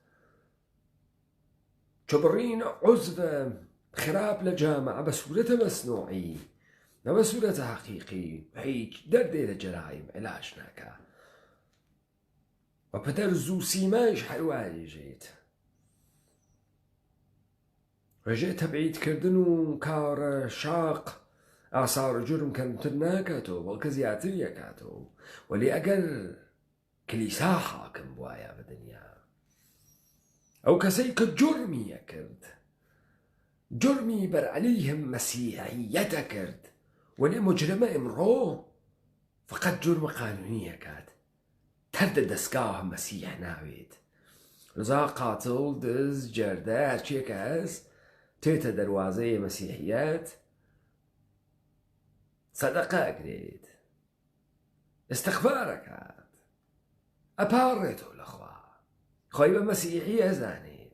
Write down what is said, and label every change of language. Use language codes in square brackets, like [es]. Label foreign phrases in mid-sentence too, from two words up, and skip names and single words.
[ckb] چۆ بڕین عوزڤە خراپ لە جامعە بە سوورەتە مەسنوعی نە بە سوورەتە حەقیقی هیچ دەردێ لە جەرایم عیلاج ناکە و پەتەر زوو سیمایش هەروایژێت ڕێژێ تەبعیدکردن و کارە شاق ئاسار جرم کەمتر ناکاتەوە بەڵکە زیاتر یەکاتەوە. وەلی ئەگەر کلیسا حاکم بوایە بە دنیا ئەو کەسەی کە جرمی یەکرد جرمی بەرعەلەیهم مەسیحیەتە کرد وەلی مجرمە ئەمڕۆ فقط جرم قانونی یەکات تەردە دەستگاه مەسیح ناوێت. لەذا قاتڵ دز جەردە هەرچێکە هەست تێتە دەروازەی مەسیحیەت سەدەقە ئەگرێت ئستیغفارەکات ئەپاڕێتەوە لەخوا خۆی بە مەسیحی ئەزانێت.